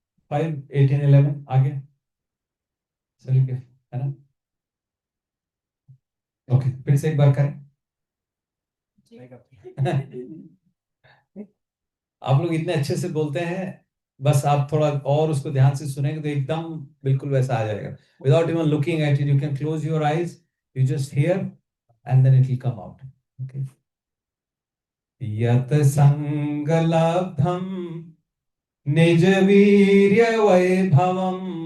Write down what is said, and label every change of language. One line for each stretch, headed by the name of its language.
Hindi: 5, 18, 11 आगे चलिए के है ना? ओके, फिर से एक बार करें. आप लोग इतने अच्छे से बोलते हैं, बस आप थोड़ा और उसको ध्यान से सुनेंगे तो एकदम बिल्कुल वैसा आ जाएगा.
English: Without even looking at it, you can close your eyes, you just hear, and then it will come out. Okay.
Sanskrit: यत संगलब्धम निज वीर्य वैभवम